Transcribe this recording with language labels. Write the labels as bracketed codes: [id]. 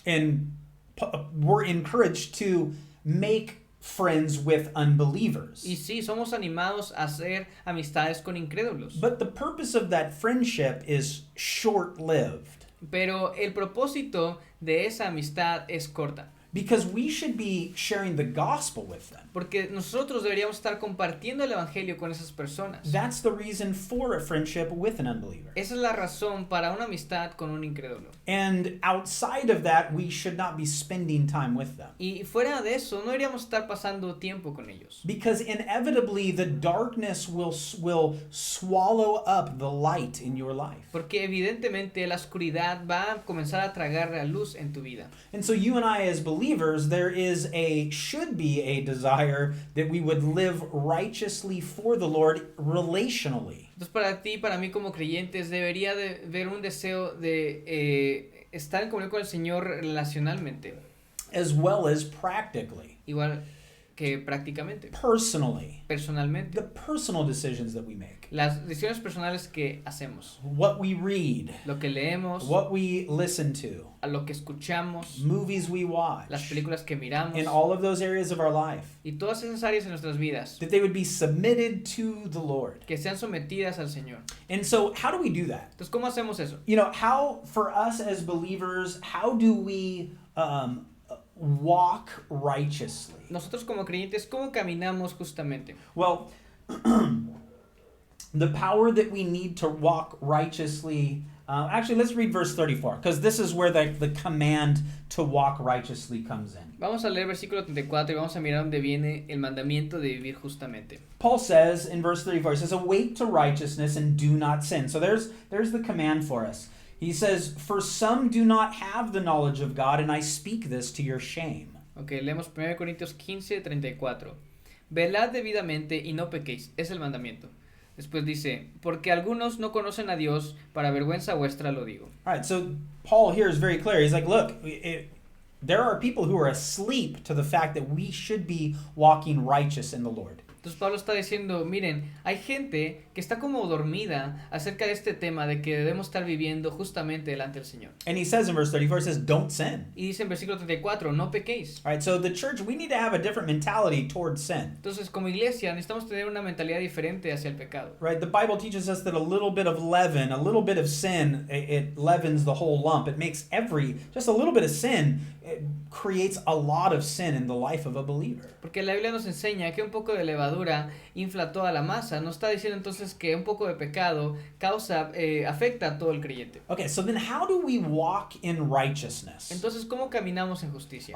[en] and we're encouraged to make friends with unbelievers. [es] Y sí, somos animados a hacer amistades con incrédulos. [en] But the purpose of that friendship is short-lived, [es] Pero el propósito de esa amistad es corta. [en] because we should be sharing the gospel with them. [es] Porque nosotros deberíamos estar compartiendo el evangelio con esas personas. [en] That's the reason for a friendship with an unbeliever. [es] Esa es la razón para una amistad con un incrédulo. [en] And outside of that, we should not be spending time with them. [es] Y fuera de eso, no deberíamos estar pasando tiempo con ellos. [en] Because inevitably, the darkness will swallow up the light in your life. [es] Porque evidentemente la oscuridad va a comenzar a tragar la luz en tu vida. [en] And so you and I as believers, should be a desire that we would live righteously for the Lord relationally. [es] Entonces para ti, para mí como creyentes, debería de haber un deseo de estar en comunión con el Señor relacionalmente. [en] As well as practically. [es] Igual que prácticamente. [en] Personally. [es] Personalmente. [en] The personal decisions that we make. [es] Las decisiones personales que hacemos. [en] What we read. [es] Lo que leemos. [en] What we listen to. [es] A lo que escuchamos. [en] Movies we watch. [es] Las películas que miramos. [en] In all of those areas of our life. [es] Y todas esas áreas en nuestras vidas. [en] That they would be submitted to the Lord. [es] Que sean sometidas al Señor. [en] And so, how do we do that? [es] Entonces, ¿cómo hacemos eso? [en] You know, how, for us as believers, how do we walk righteously? [es] Nosotros como creyentes, ¿cómo caminamos justamente? [en] Well, the power that we need to walk righteously. Actually, let's read verse 34, because this is where the command to walk righteously comes in. [es] Vamos a leer versículo 34 y vamos a mirar dónde viene el mandamiento de vivir justamente. [en] Paul says in verse 34, he says, awake to righteousness and do not sin. So there's the command for us. He says, for some do not have the knowledge of God, and I speak this to your shame. [es] Ok, leemos 1 Corintios 15, 34. Velad debidamente y no pequéis, es el mandamiento. Después dice, porque algunos no conocen a Dios, para vergüenza vuestra lo digo. [en] All right, so Paul here is very clear. He's like, look, there are people who are asleep to the fact that we should be walking righteous in the Lord. [es] Entonces Pablo está diciendo, miren, hay gente que está como dormida acerca de este tema de que debemos estar viviendo justamente delante del Señor. [en] And he says in verse 34, he says, don't sin. [es] Y dice en versículo 34, no pequéis. [en] All right, so the church, we need to have a different mentality towards sin. [es] Entonces como iglesia necesitamos tener una mentalidad diferente hacia el pecado. [en] Right, the Bible teaches us that a little bit of leaven, a little bit of sin, it leavens the whole lump. It makes just a little bit of sin, it creates a lot of sin in the life of a believer. [es] Porque la Biblia nos enseña que un poco de levadura infla toda la masa. Nos está diciendo entonces que un poco de pecado afecta a todo el creyente. [en] Okay, so then how do we walk in righteousness? [es] Entonces, ¿cómo caminamos en justicia?